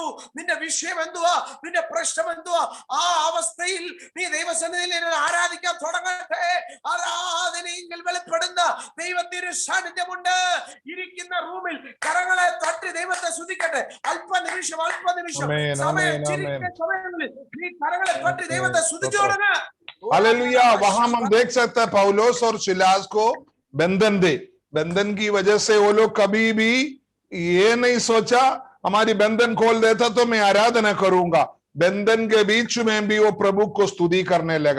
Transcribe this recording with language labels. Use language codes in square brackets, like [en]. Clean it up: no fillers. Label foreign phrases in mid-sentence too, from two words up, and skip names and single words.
[ml] നിന്റെ വിഷയം എന്തുവാ, നിന്റെ പ്രശ്നം എന്തുവാ, ആ അവസ്ഥയിൽ നീ ദൈവസന്നിധിയിൽ ആരാധിക്കാൻ തുടങ്ങട്ടെ. ആരാധനയിൽ വെളിപ്പെടുന്ന ദൈവത്തിന്റെ സാന്നിധ്യമുണ്ട്. ഇരിക്കുന്ന റൂമിൽ കരങ്ങളെ തട്ടി ദൈവത്തെ സ്തുതിക്കട്ടെ. അല്പനിമിഷം സമയങ്ങളിൽ നീ കരങ്ങളെ തട്ടി ദൈവത്തെ സ്തുതിച്ചു തുടങ്ങ്. [hi] हालेलुया। वहां हम देख सकते हैं पौलोस और सिलास को बंधन की वजह से वो लोग कभी भी ये नहीं सोचा हमारी बंधन खोल देता तो मैं आराधना करूंगा। बंधन के बीच में भी वो प्रभु को स्तुति करने लगा।